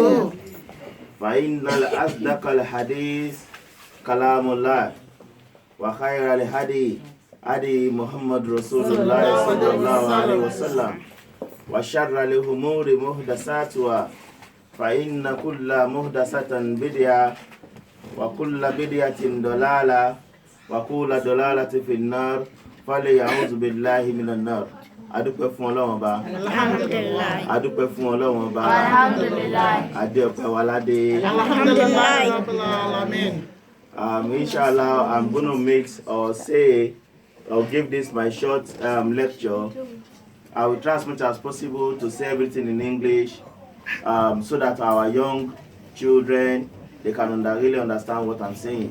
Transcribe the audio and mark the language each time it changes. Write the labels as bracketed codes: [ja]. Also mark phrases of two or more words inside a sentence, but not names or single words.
[ar] فإن الأصدق الحديث كلام الله وخير الهدي هدي محمد رسول الله صلى الله عليه وسلم وشر الأمور محدثاتها فإن كل محدثة بدعة وكل بدعة ضلالة وكل ضلالة في النار فليعوذ بالله من النار. [yo] adúpẹ́ fún Ọlọ́run Ọba. [ar] Alhamdulillah. [yo] adúpẹ́ fún Ọlọ́run Ọba. [ar] Alhamdulillah. [yo] adé ọpẹ́ wa ládé. [ar] Alhamdulillah. [en] Inshallah, I'm going to make or say or give this my short lecture. I will try as much as possible to say everything in English so that our young children they can really understand what I'm saying.